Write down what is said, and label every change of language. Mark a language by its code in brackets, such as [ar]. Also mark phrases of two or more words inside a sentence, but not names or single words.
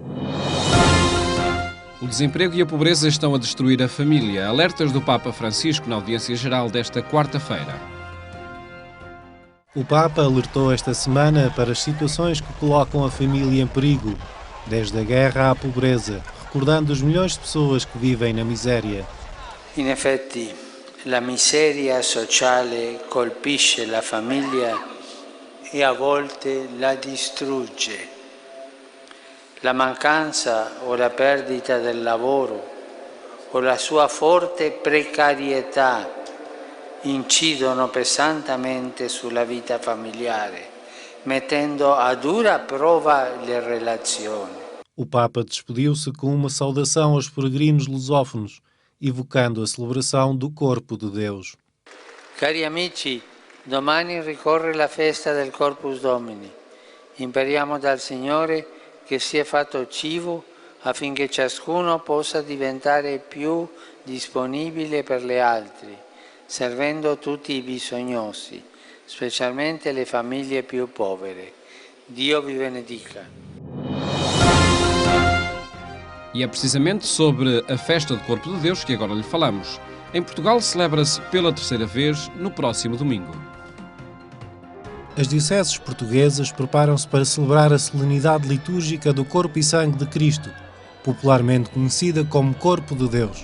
[pt] O desemprego e a pobreza estão a destruir a família. Alertas do Papa Francisco na audiência geral desta quarta-feira. O Papa alertou esta semana para as situações que colocam a família em perigo, desde a guerra à pobreza, recordando os milhões de pessoas que vivem na miséria. [it] In effetti, la miseria sociale colpisce la famiglia e a volte la distrugge. La mancanza o la perdita del lavoro o la sua forte precarietà incidono pesantemente sulla vita familiare, mettendo a dura prova le relazioni. [pt] O Papa despediu-se com uma saudação aos peregrinos lusófonos, evocando a celebração do Corpo de Deus. [it] Cari amici, domani ricorre la festa del Corpus Domini. Imperiamo dal Signore che sia fatto cibo affinché ciascuno possa diventare più disponibile per gli altri, servendo tutti i bisognosi, specialmente le famiglie più povere. Dio vi benedica. [pt] E é precisamente sobre a festa do Corpo de Deus que agora lhe falamos. Em Portugal celebra-se pela terceira vez no próximo domingo. As dioceses portuguesas preparam-se para celebrar a solenidade litúrgica do Corpo e Sangue de Cristo, popularmente conhecida como Corpo de Deus.